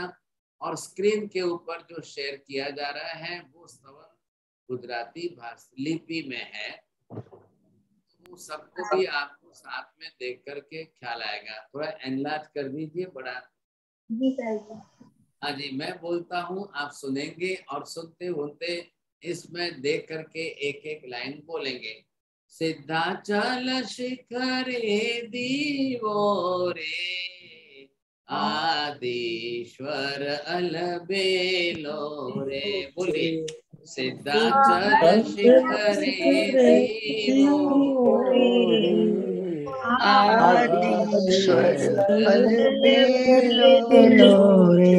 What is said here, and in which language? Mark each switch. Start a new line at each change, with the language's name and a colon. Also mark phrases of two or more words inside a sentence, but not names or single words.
Hindi: और स्क्रीन के ऊपर जो शेयर किया जा रहा है वो स्तवन गुजराती भाषा लिपि में है, तो सबको भी आपको साथ में देख करके ख्याल आएगा। थोड़ा एनलार्ज कर दीजिए, बड़ा। जी सर। हाँ जी, मैं बोलता हूँ, आप सुनेंगे और सुनते सुनते इसमें देख करके एक एक लाइन बोलेंगे।
Gujarati: સિદ્ધાચલ શિખરે દીવો રે, આદીશ્વર અલબેલો રે। बोलिए, સિદ્ધાચલ શિખરે દીવો રે, આદીશ્વર અલબેલો રે,